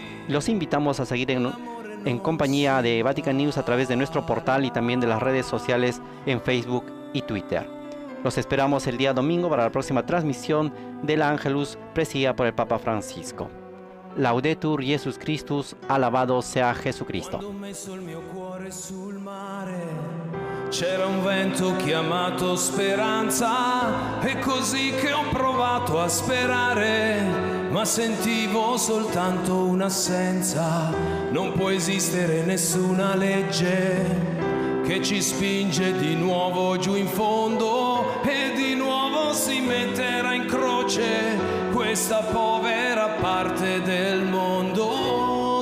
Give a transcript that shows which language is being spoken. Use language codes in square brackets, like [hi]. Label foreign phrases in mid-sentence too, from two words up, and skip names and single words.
[es] Los invitamos a seguir en compañía de Vatican News a través de nuestro portal y también de las redes sociales en Facebook y Twitter. Los esperamos el día domingo para la próxima transmisión de la Angelus presidida por el Papa Francisco. [la] Laudetur Jesus Christus, [es] alabado sea Jesucristo. [it] Quando ho messo il mio cuore sul mare, c'era un vento chiamato speranza, e così che ho provato a sperare, ma sentivo soltanto un'assenza. Non può esistere nessuna legge che ci spinge di nuovo giù in fondo, e di nuovo si metterà in croce questa povera parte del mondo.